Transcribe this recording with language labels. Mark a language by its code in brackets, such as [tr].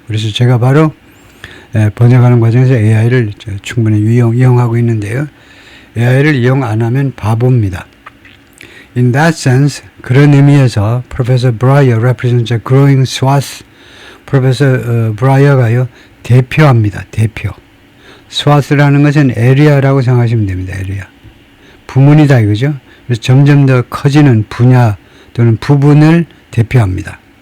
[ko] 그래서 제가 바로 번역하는 과정에서 AI를 충분히 이용하고 있는데요. AI를 이용 안 하면 바보입니다. [en] In that sense, [ko] 그런 의미에서 [en] Professor Breyer represents a growing swath. [ko] Professor Breyer가요, 대표합니다. 대표. swath라는 것은 area라고 생각하시면 됩니다. area. 부문이다 이거죠. 그래서 점점 더 커지는 분야 또는 부분을 대표합니다.